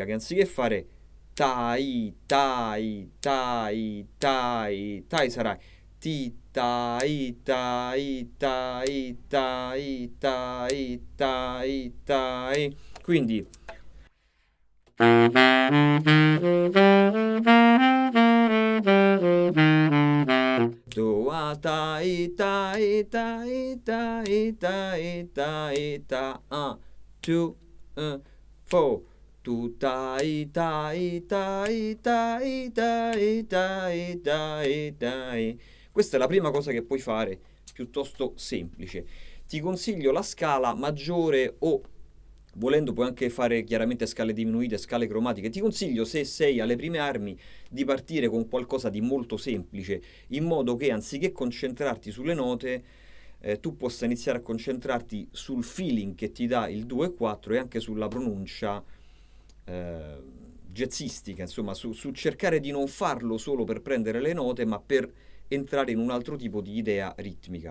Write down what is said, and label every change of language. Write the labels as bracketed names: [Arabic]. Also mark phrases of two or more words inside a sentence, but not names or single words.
[Italian] Che anziché fare tai, tai, tai, tai, tai sarà ti, tai, tai, tai, tai, tai, tai, tai. Quindi do a tai tai tai tai tai tai ta two four tu tai tai tai tai tai tai tai tai. Questa è la prima cosa che puoi fare, piuttosto semplice. Ti consiglio la scala maggiore o volendo puoi anche fare chiaramente scale diminuite, scale cromatiche. Ti consiglio, se sei alle prime armi, di partire con qualcosa di molto semplice, in modo che anziché concentrarti sulle note, tu possa iniziare a concentrarti sul feeling che ti dà il 2 e 4 e anche sulla pronuncia jazzistica, insomma, su cercare di non farlo solo per prendere le note, ma per entrare in un altro tipo di idea ritmica.